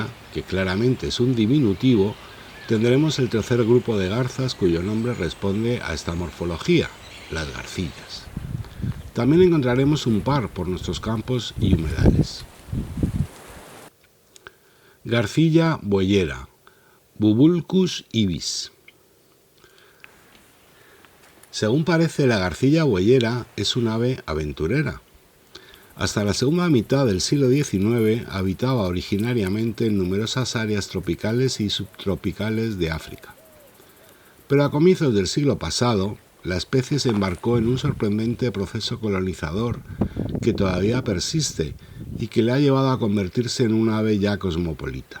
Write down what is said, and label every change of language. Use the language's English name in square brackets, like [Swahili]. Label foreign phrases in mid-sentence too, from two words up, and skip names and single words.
[Spanish] que claramente es un diminutivo, tendremos el tercer grupo de garzas cuyo nombre responde a esta morfología, las garcillas. También encontraremos un par por nuestros campos y humedales. Garcilla bueyera, Bubulcus ibis. Según parece, la garcilla bueyera es un ave aventurera. Hasta la segunda mitad del siglo XIX habitaba originariamente en numerosas áreas tropicales y subtropicales de África. Pero a comienzos del siglo pasado, la especie se embarcó en un sorprendente proceso colonizador que todavía persiste y que le ha llevado a convertirse en un ave ya cosmopolita.